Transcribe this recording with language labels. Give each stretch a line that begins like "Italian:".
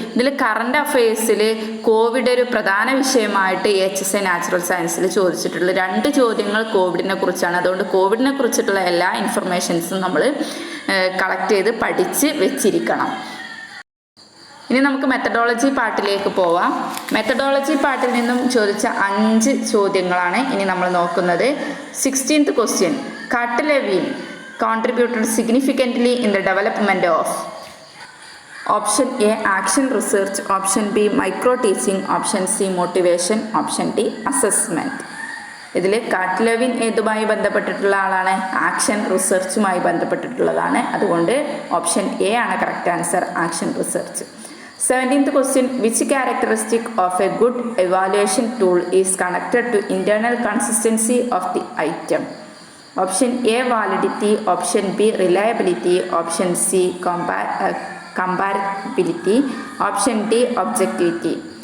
Malayalam: ഇതിൽ current അഫെയർസിൽ Covid ഒരു പ്രധാന വിഷയമായിട്ട് HSI നാച്ചുറൽ സയൻസിൽ ചോദിച്ചിട്ടുള്ളത് 2 ചോദ്യങ്ങൾ കോവിഡിനെ കുറിച്ചാണ്. അതുകൊണ്ട് കോവിഡിനെ കുറിച്ചിട്ടുള്ള എല്ലാ ഇൻഫർമേഷൻസും നമ്മൾ കളക്ട് ചെയ്ത് പഠിച്ച് വെച്ചിരിക്കണം. ഇനി നമുക്ക് മെത്തഡോളജി പാർട്ടിലേക്ക് പോവാം. മെത്തഡോളജി പാർട്ടിൽ നിന്നും ചോദിച്ച 5 ചോദ്യങ്ങളാണ് ഇനി നമ്മൾ നോക്കുന്നത്.
English: 16th question, Cartelevian contributed significantly in the development of? Option A action research, option B micro teaching, option C motivation, option D assessment.
Malayalam: ഇതിൽ കാർട്ട്ലെവിൻ ഏതുമായി ബന്ധപ്പെട്ടിട്ടുള്ള ആളാണ്? ആക്ഷൻ റിസർച്ചുമായി ബന്ധപ്പെട്ടിട്ടുള്ളതാണ്. അതുകൊണ്ട് ഓപ്ഷൻ എ ആണ് correct answer, action research.
English: 17th question, which characteristic of a good evaluation tool is connected to internal consistency of the item? Option A validity, option B reliability, option C comparability, option D objectivity.